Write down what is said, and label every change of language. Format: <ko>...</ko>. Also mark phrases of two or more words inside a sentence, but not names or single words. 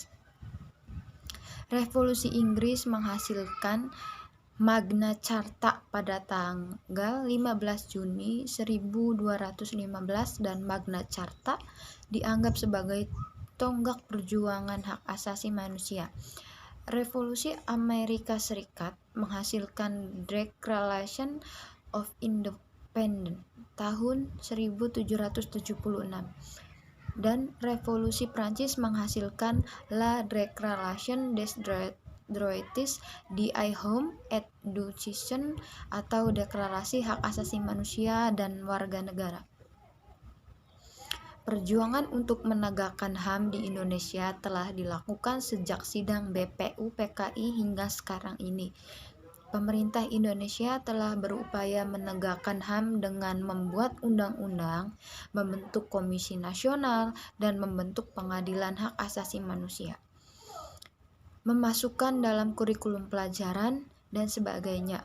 <id>Revolusi Inggris menghasilkan Magna Carta pada tanggal 15 Juni 1215 dan Magna Carta dianggap sebagai tonggak perjuangan hak asasi manusia. Revolusi Amerika Serikat menghasilkan Declaration of Independence tahun 1776 dan Revolusi Prancis menghasilkan La Déclaration des droits de l'homme et du citoyen atau Deklarasi Hak Asasi Manusia dan Warga Negara. Perjuangan untuk menegakkan HAM di Indonesia telah dilakukan sejak sidang BPU PKI hingga sekarang ini. Pemerintah Indonesia telah berupaya menegakkan HAM dengan membuat undang-undang, membentuk komisi nasional, dan membentuk pengadilan hak asasi manusia, memasukkan dalam kurikulum pelajaran, dan sebagainya.</id>